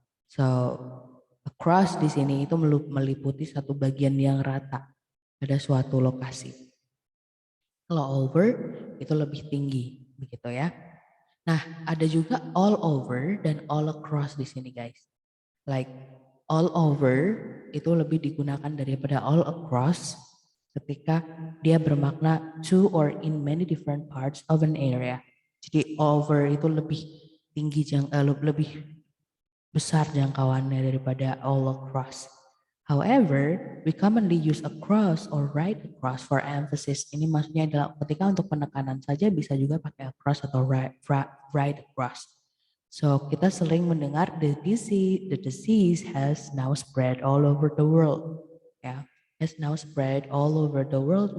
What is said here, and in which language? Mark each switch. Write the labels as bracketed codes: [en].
[id] So across di sini itu meliputi satu bagian yang rata pada suatu lokasi. Kalau over itu lebih tinggi, begitu ya. Nah, ada juga all over dan all across di sini, guys. Like [en] all over [id] itu lebih digunakan daripada [en] all across [id] ketika dia bermakna [en] to or in many different parts of an area. [id] Jadi over itu lebih tinggi, lebih besar jangkauannya daripada all across. [en] However, we commonly use across or right across for emphasis. [id] Ini maksudnya adalah ketika untuk penekanan saja bisa juga pakai across atau right across. [en] So, [id] kita sering mendengar [en] the disease has now spread all over the world. Ya, has now spread all over the world.